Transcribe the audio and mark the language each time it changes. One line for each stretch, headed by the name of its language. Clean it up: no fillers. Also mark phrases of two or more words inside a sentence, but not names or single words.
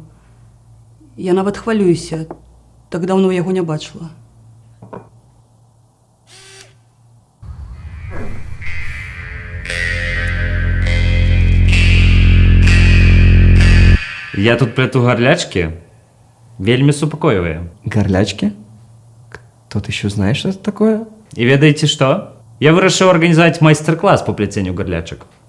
Belarusian: Я нават хвалююся, так даўно яго не бачыла. Я тут плету гарлячкі, вельмі супакоівыя. Горлячки?
Russian: Кто-то еще знает, что это такое?
Belarusian: І ведаеце што? Я вырашыў арганізаваць майстар-клас по пляценню гарлячак.